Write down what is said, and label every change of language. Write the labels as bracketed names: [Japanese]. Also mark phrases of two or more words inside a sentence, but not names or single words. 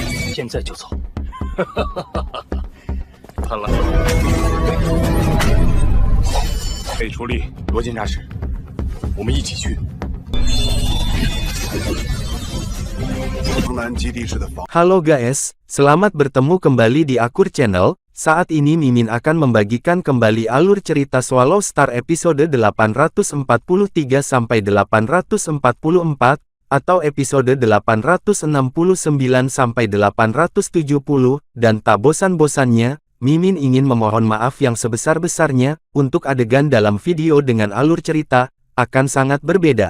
[Chinese] 现在就走。看来可以出力，罗监察使，我们一起去。 [Indonesian] Halo guys, selamat bertemu kembali di Akur Channel. Saat ini Mimin akan membagikan kembali alur cerita Swallow Star episode 843-844 atau episode 869-870, dan tak bosan-bosannya, Mimin ingin memohon maaf yang sebesar-besarnya untuk adegan dalam video dengan alur cerita akan sangat berbeda.